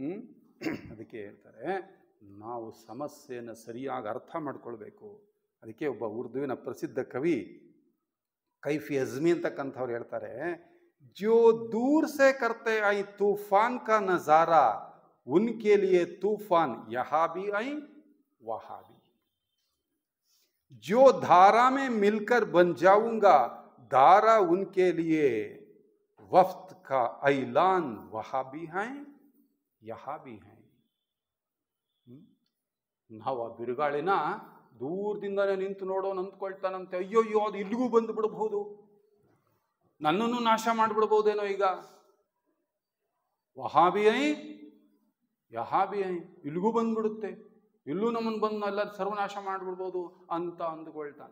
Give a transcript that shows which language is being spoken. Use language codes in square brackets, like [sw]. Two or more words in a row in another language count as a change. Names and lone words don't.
[kn] ಅದಕ್ಕೆ ಹೇಳ್ತಾರೆ ನಾವು ಸಮಸ್ಯೆಯನ್ನು ಸರಿಯಾಗಿ ಅರ್ಥ ಮಾಡ್ಕೊಳ್ಬೇಕು. ಅದಕ್ಕೆ ಒಬ್ಬ ಉರ್ದುವಿನ ಪ್ರಸಿದ್ಧ ಕವಿ ಕೈಫಿ ಅಜ್ಮಿ ಅಂತಕ್ಕಂಥವ್ರು ಹೇಳ್ತಾರೆ, [ur] جو دور سے کرتے ہیں طوفان کا نظارہ ان کے لیے طوفان یہاں بھی ہے وہاں بھی, جو دھارا میں مل کر بن جاؤں گا دھارا ان کے لیے وفت کا اعلان وہاں بھی ہے یہاں بھی ہے. [kn] ನಾವು ಆ ಬಿರುಗಾಳಿನ ದೂರದಿಂದನೇ ನಿಂತು ನೋಡೋಣ ಅಂದ್ಕೊಳ್ತಾನಂತೆ, ಅಯ್ಯೋ ಅದು ಇಲ್ಲಿಗೂ ಬಂದು ಬಿಡಬಹುದು, ನನ್ನನ್ನು ನಾಶ ಮಾಡಿಬಿಡ್ಬಹುದೇನೋ ಈಗ. [ur] وہاں بھی ہے یہاں بھی ہے, [kn] ಇಲ್ಲಿಗೂ ಬಂದ್ಬಿಡುತ್ತೆ, ಇಲ್ಲೂ ನಮ್ಮನ್ನು ಬಂದು ಎಲ್ಲ ಸರ್ವನಾಶ ಮಾಡಿಬಿಡ್ಬೋದು ಅಂತ ಅಂದುಕೊಳ್ತಾನೆ.